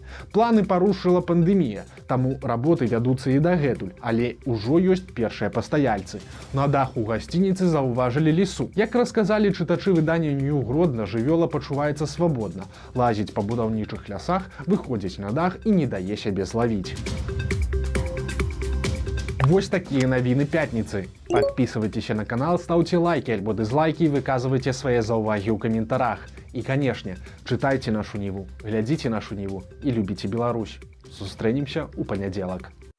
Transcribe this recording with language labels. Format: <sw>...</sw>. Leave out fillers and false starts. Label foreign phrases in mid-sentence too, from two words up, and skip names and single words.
<be>Планы парушыла пандэмія, таму работы вядуцца і дагэтуль, але ўжо ёсць першыя пастаяльцы. На даху гасцініцы заўважылі лісу. Як расказалі чытачы выдання Нью Гродна, жывёла пачуваецца свабодна, лазіць па будаўнічых лясах, выходзіць на дах і не дае сябе злавіць. Вось такія навіны пятніцы.</be> <ru>Подписывайтесь на канал, ставьте лайки альбо дизлайки и выказывайте свои</ru> <be>заўвагі ў каментарах.</be> <ru>И, конечно, читайте нашу Ніву,</ru> <be>глядзіце нашу Ніву</be> <ru>и любите Беларусь.</ru> <be>Сустрэнемся у панядзелак.</be>